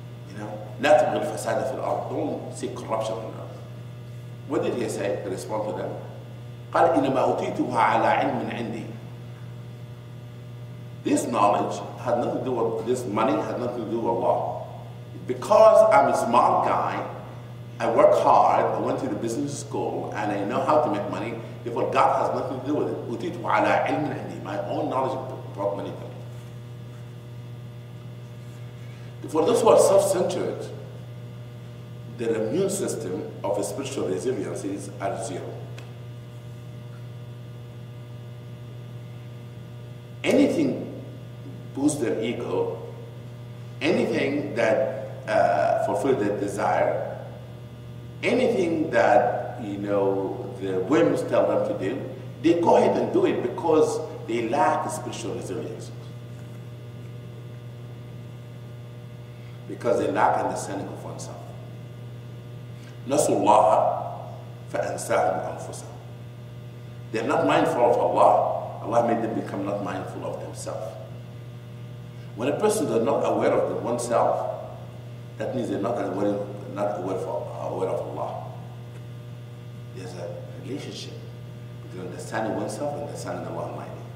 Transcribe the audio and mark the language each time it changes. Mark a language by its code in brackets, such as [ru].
[en] You know, [ar] لا تبغي الفساد في الأرض. [en] Don't seek corruption on earth. What did he say to respond to them? [ar] قال إنما أوتيتها على علم عندي. [en] This knowledge had nothing to do with this money, had nothing to do with Allah. Because I'm a smart guy, I work hard, I went to the business school, and I know how to make money. Therefore, God has nothing to do with it. [ar] أوتيتها على علم عندي. [en] My own knowledge brought money to me. For those who are self-centered, their immune system of spiritual resilience is at zero. Anything boosts their ego, anything that fulfills their desire, anything that, you know, the whims tell them to do, they go ahead and do it because they lack spiritual resilience. Because they lack understanding of oneself. [ar] نسوا الله فأنساهم أنفسهم. [en] They're not mindful of Allah. Allah made them become not mindful of themselves. When a person is not aware of oneself, that means they're not aware of Allah. There's a relationship between understanding oneself and understanding Allah Almighty.